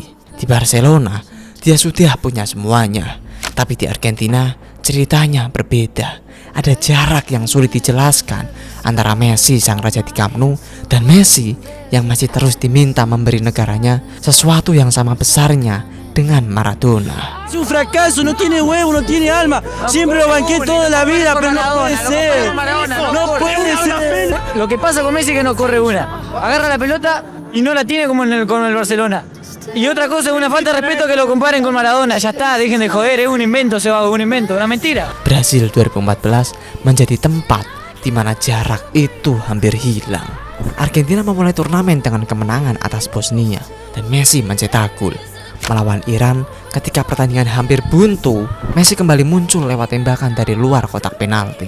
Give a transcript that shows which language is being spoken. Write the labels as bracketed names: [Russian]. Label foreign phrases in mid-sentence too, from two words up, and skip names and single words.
[Indonesian] Di Barcelona, dia sudah punya semuanya. Tapi di Argentina, ceritanya berbeda. Ada jarak yang sulit dijelaskan antara Messi sang raja di Camp Nou dan Messi yang masih terus diminta memberi negaranya sesuatu yang sama besarnya dengan Maradona. [Spanish] Es un fracaso, no tiene huevo, no tiene alma. Siempre lo banqué toda la vida, pero no puede ser. No puede ser. Lo que pasa con Messi es que no corre una. Agarra la pelota y no la tiene como con el Barcelona. Y otra cosa es una falta de respeto que lo comparen con Maradona. Ya está, dejen de joder, es un invento, se va, un invento, una mentira. [Indonesian] Brasil 2014 menjadi tempat di mana jarak itu hampir hilang. Argentina memulai turnamen dengan kemenangan atas Bosnia dan Messi mencetak gol. Melawan Iran, ketika pertandingan hampir buntu, Messi kembali muncul lewat tembakan dari luar kotak penalti.